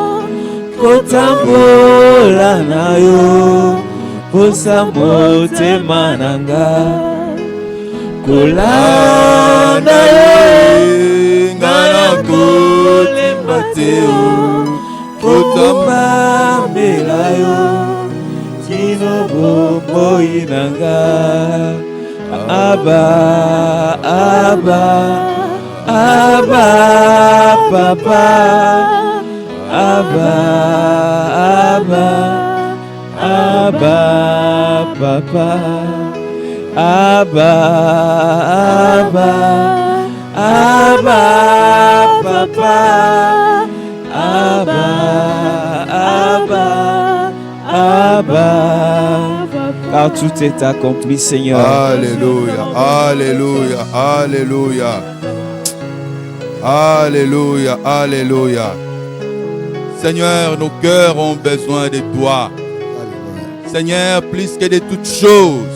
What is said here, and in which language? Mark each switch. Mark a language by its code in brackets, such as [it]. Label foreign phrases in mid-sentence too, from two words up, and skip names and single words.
[ln] Kotambola na yo. Posa motema nanga. Kolanda yoe. Gana kolemba teo. Kotomba mbela yo. Kino bomoi nanga. Abba, Abba, Abba, Papa. Abba, Abba, Abba, Papa. Abba, Abba, Abba, Papa. Abba, Abba, Abba. [fr] Car tout est accompli, Seigneur. Alléluia, Alléluia, Alléluia. Alléluia, Alléluia. Seigneur, nos cœurs ont besoin de toi. Seigneur, plus que de toutes choses.